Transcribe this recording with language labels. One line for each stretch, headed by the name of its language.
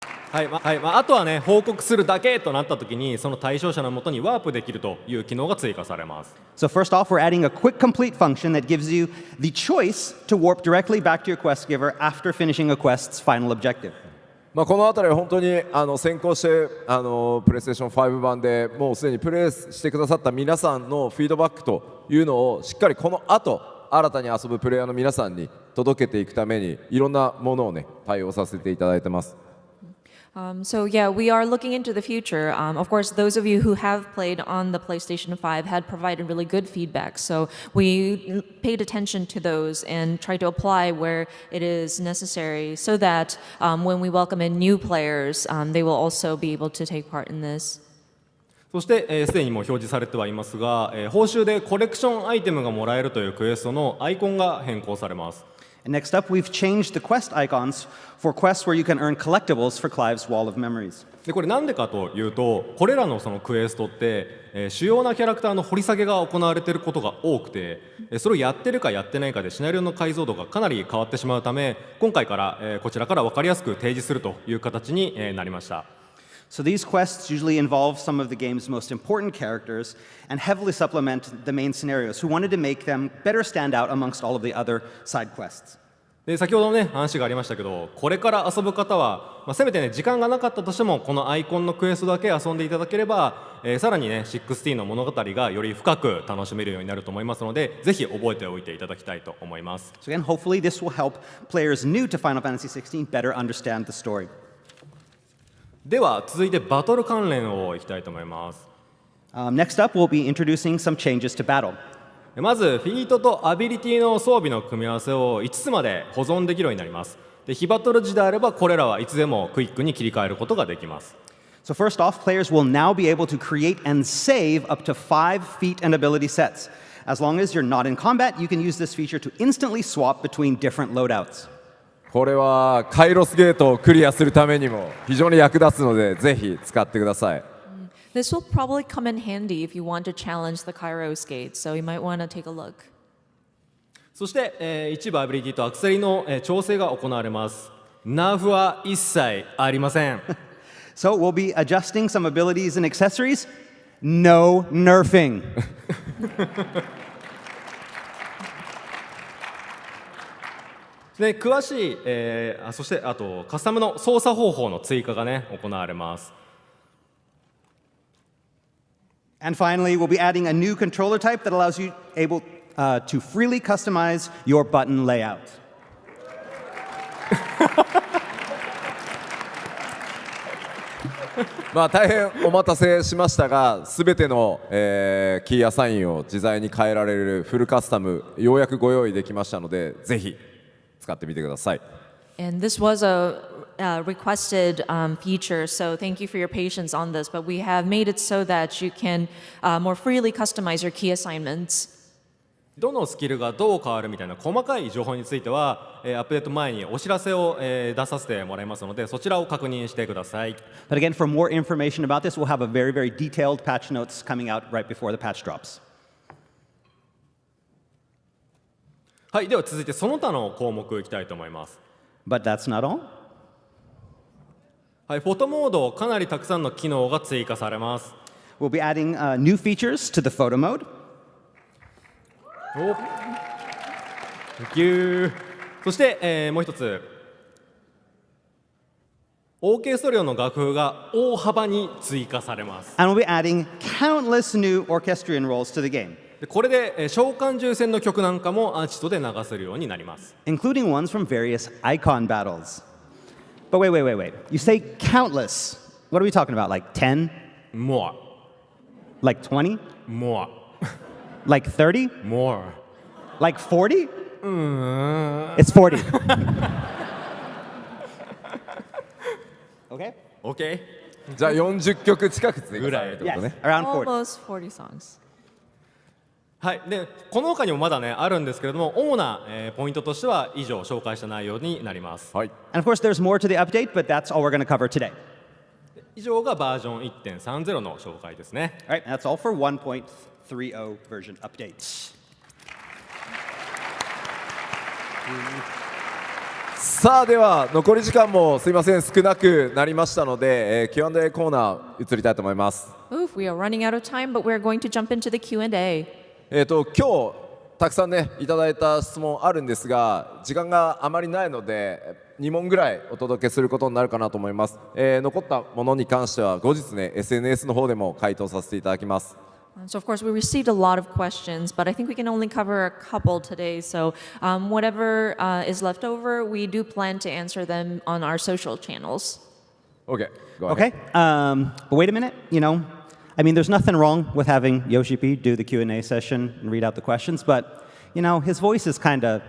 Japanese: あとはね報告するだけとなった時にその対象者のもとにワープできるという機能が追加されます。
English: So first off, we're adding a quick complete function that gives you the choice to warp directly back to your quest giver after finishing a quest's final objective.
Japanese: この辺りは本当に先行してプレイステーション5版でもうすでにプレイしてくださった皆さんのフィードバックというのをしっかりこの後新たに遊ぶプレイヤーの皆さんに届けていくためにいろんなものをね対応させていただいてます。
English: So yeah, we are looking into the future. Of course, those of you who have played on the PlayStation 5 had provided really good feedback. So we paid attention to those and tried to apply where it is necessary so that when we welcome in new players, they will also be able to take part in this.
Japanese: そして、すでにもう表示されてはいますが、報酬でコレクションアイテムがもらえるというクエストのアイコンが変更されます。
English: And next up, we've changed the quest icons for quests where you can earn collectibles for Clive's Wall of Memories.
Japanese: でこれなんでかというとこれらのそのクエストって、主要なキャラクターの掘り下げが行われていることが多くてそれをやってるかやってないかでシナリオの解像度がかなり変わってしまうため今回から、こちらから分かりやすく提示するという形に、なりました。
English: So these quests usually involve some of the game's most important characters and heavily supplement the main scenarios, who wanted to make them better stand out amongst all of the other side quests.
Japanese: で先ほどね話がありましたけど、これから遊ぶ方は、せめてね時間がなかったとしてもこのアイコンのクエストだけ遊んでいただければ、さらにね16の物語がより深く楽しめるようになると思いますので、ぜひ覚えておいていただきたいと思います。
English: So again, hopefully this will help players new to Final Fantasy XVI better understand the story.
Japanese: では続いてバトル関連をいきたいと思います。
English: Next up, we'll be introducing some changes to battle.
Japanese: まずフィートとアビリティの装備の組み合わせを5つまで保存できるようになります。で非バトル時であればこれらはいつでもクイックに切り替えることができます。
English: So first off, players will now be able to create and save up to 5 feat and ability sets. As long as you're not in combat, you can use this feature to instantly swap between different loadouts.
Japanese: これはカイロスゲートをクリアするためにも非常に役立つので、ぜひ使ってください。
English: This will probably come in handy if you want to challenge the Kairos Gate, so you might want to take a look.
Japanese: そして、一部アビリティとアクセリの、調整が行われます。ナーフは一切ありません。
English: So we'll be adjusting some abilities and accessories. No nerfing.
Japanese: で詳しい、そしてあとカスタムの操作方法の追加がね行われます。
English: And finally, we'll be adding a new controller type that allows you to freely customize your button layout.
Japanese: 大変お待たせしましたが、すべての、キーアサインを自在に変えられるフルカスタム、ようやくご用意できましたので、ぜひ使ってみてください。
English: And this was a requested feature, so thank you for your patience on this, but we have made it so that you can more freely customize your key assignments.
Japanese: どのスキルがどう変わるみたいな細かい情報については、アップデート前にお知らせを、出させてもらいますので、そちらを確認してください。
English: But again, for more information about this, we'll have a very, very detailed patch notes coming out right before the patch drops.
Japanese: はい、では続いてその他の項目いきたいと思います。
English: But that's not all.
Japanese: はい、フォトモードかなりたくさんの機能が追加されます。
English: We'll be adding new features to the photo mode. お、Thank you。
Japanese: そして、もう一つ、オーケストリオの楽譜が大幅に追加されます。
English: And we'll be adding countless new orchestrion roles to the game,
Japanese: でこれで、召喚獣戦の曲なんかもアーチトで流せるようになります。
English: including ones from various icon battles. But wait. You say countless. What are we talking about? Like 10? More. Like 20? More. Like 30? More. Like 40? It's 40. Okay? OK?
Japanese: じゃあ40曲近く追加されるってことね。
English: Yes, around 40. Almost 40 songs.
Japanese: はい、でこの他にもまだねあるんですけれども、主な、ポイントとしては以上紹介した内容になります。はい。
English: And of course, there's more to the update, but that's all we're going to cover today.
Japanese: 以上がバージョン 1.30 の紹介ですね。
English: All right, that's all for 1.30 version updates.
Japanese: さあでは残り時間もすいません少なくなりましたので、Q&A コーナー移りたいと思います。
English: Oof, we are running out of time, but we're going to jump into the Q&A.
Japanese: 今日たくさんねいただいた質問あるんですが、時間があまりないので2問ぐらいお届けすることになるかなと思います。残ったものに関しては後日ね SNS の方でも回答させていただきます。
English: So of course we received a lot of questions, but I think we can only cover a couple today. So whatever is left over, we do plan to answer them on our social channels. Okay. Go Okay, ahead. but wait a minute, I mean, there's nothing wrong with having Yoshi P do the Q&A session and read out the questions, but, his voice is kind of,